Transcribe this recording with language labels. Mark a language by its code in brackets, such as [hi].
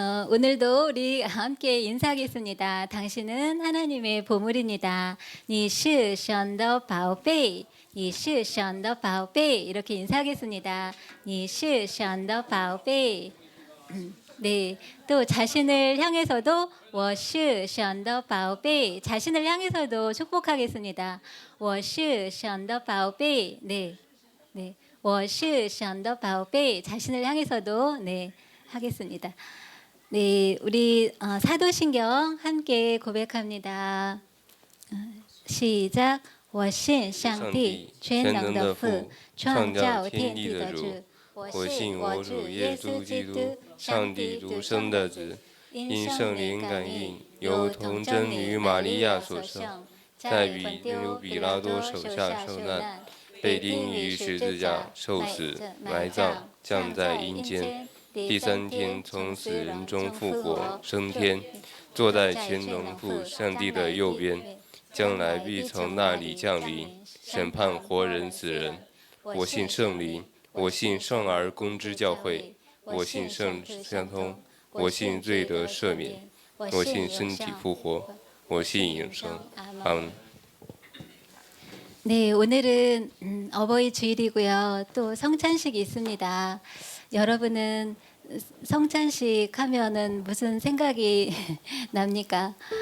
[ko] 오늘도 우리 함께 인사하겠습니다. 당신은 하나님의 보물입니다. [zh] 你是神的宝贝，你是神的宝贝 [ko] 이렇게 인사하겠습니다. [zh] 你是神的宝贝。 [ko] 네, 또 자신을 향해서도 [zh] 我是神的宝贝 [ko] 자신을 향해서도 축복하겠습니다. [zh] 我是神的宝贝 [ko] 네, 네. [zh] 我是神的宝贝 [ko] 자신을 향해서도 네 하겠습니다. 네, 우리 사도신경 함께 고백합니다. 시작. [zh] 我信上帝全能的父，创造天地的主。我信我主耶稣基督，上帝独生的子，因圣灵感应，由童贞女玛利亚所生，在彼比拉多手下受难，被钉于十字架，受死，埋葬，降在阴间。第三天从死人中复活，升天，坐在全能父上帝的右边，将来必从那里降临，审判活人死人。我信圣灵，我信圣而公之教会，我信圣相通，我信罪得赦免，我信身体复活，我信永生。阿门。 [ko] 네, 오늘은 어버이 주일이고요. 또 성찬식이 있습니다. 여러분은 성찬식 하면은 무슨 생각이 납니까?